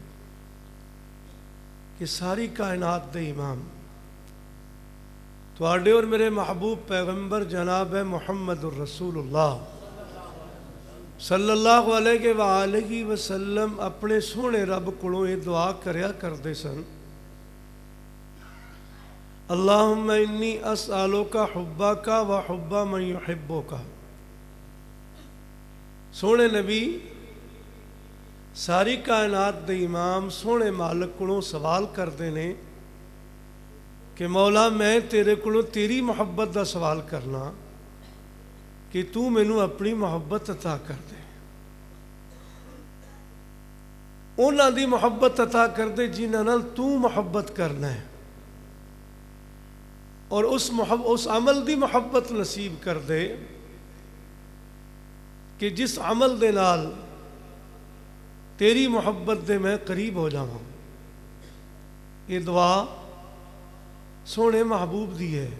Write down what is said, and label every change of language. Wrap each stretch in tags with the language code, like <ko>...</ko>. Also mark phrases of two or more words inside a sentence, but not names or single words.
<pa>کہ ساری کائنات دے امام تواڈے اور میرے محبوب پیغمبر جناب محمد الرسول اللہ</pa> <ar>صلی اللہ علیہ وآلہ وسلم</ar> <pa>اپنے سونے رب کولوں یہ دعا کریا کردے سن،</pa> <ar>اللہم انی اسألوک حبک و حب من یحبک۔</ar> <pa>سونے نبی ساری کائنات دے امام سونے مالک کولوں سوال کردے نے کہ مولا میں تیرے کولوں تیری محبت دا سوال کرنا کہ تو مینوں اپنی محبت عطا کر دے، انہاں دی محبت عطا کر دے جنہاں نال تو محبت کرنا ہے، اور اس عمل دی محبت نصیب کر دے کہ جس عمل دے نال تیری محبت دے میں قریب ہو جاواں۔ یہ دعا سونے محبوب دی ہے۔</pa>